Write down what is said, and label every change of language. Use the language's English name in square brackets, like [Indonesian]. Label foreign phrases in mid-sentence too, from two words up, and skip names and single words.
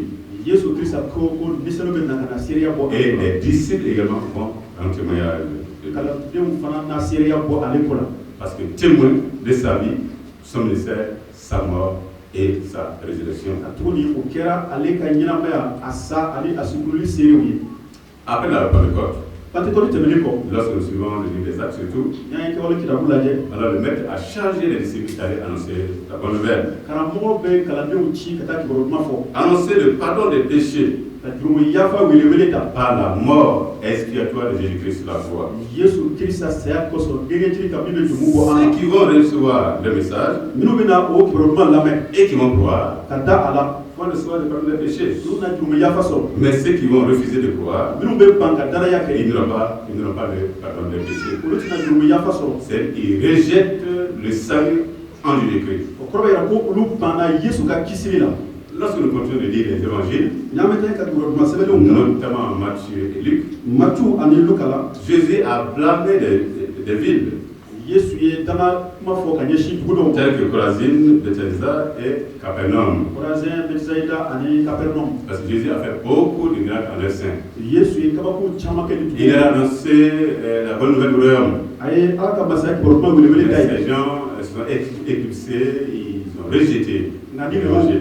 [Bambara] Yesu Kirisa ko ni sɛbɛn bɛ na ka na seereya bɔ. [French] Et les disciples également vont rendre témoignage de lui. [Bambara] Kalandenw fana na seereya bɔ ale ko la. [French] Parce que témoin de sa vie, son ministère, sa mort et sa résurrection. [Bambara] A tuguni o kɛra ale ka ɲɛnamaya a sa ani a sukululi seerew ye. [French] Après la Pentecôte, [Bambara] Pentecôte tɛmɛnen kɔ. [French] lorsque nous suivons le livre des Actes surtout, [Bambara] N'an ye kɛwale kitabu lajɛ. [French] alors le maître a chargé les disciples d'aller annoncer la bonne nouvelle. [Bambara] Karamɔgɔ bɛ kalandenw ci ka taa kibaruya fɔ. [French] Annoncer le pardon des péchés [Bambara] Ka jurumu yafa welewele ta. [French] par la mort expiatoire de Jésus-Christ sur la croix. [Bambara] Yesu Kirisa saya kosɔn denkɛtiri ka min bɛ jurumu bɔ an [French] Ceux [Bambara] na. [French] qui vont recevoir le message [Bambara] Minnu bɛ na o kibaruya lamɛn [French] et qui vont croire [Bambara] ka da a la. [French] vont recevoir le pardon des péchés. [Bambara] Olu na jurumu yafa sɔrɔ. [French] Mais ceux qui vont refuser de croire, [Bambara] Minnu bɛ ban ka danaya kɛ. [French] ils n'auront pas le pardon des péchés. [Bambara] Olu tɛna jurumu yafa sɔrɔ. [French] Ils rejettent le salut en Jésus-Christ. [Bambara] O kɔrɔ bɛ yira ko olu banna Yesu ka kisiri la. [French] Lorsque nous continuons de lire les évangiles, [Bambara] N'an bɛ taa ka kibaruya sɛbɛnlenw kalan. [French] notamment Matthieu et Luc, [Bambara] Matthieu ani Luka la. [French] Jésus a blâmé des villes. [Bambara] Yesu ye danga [French] tels que Chorazine, Bethesda et Capernaum. Parce que Jésus a fait beaucoup de miracles en leur sein. Il a annoncé la bonne nouvelle du royaume. Ces gens sont éclipsés, ils ont rejeté l'évangile.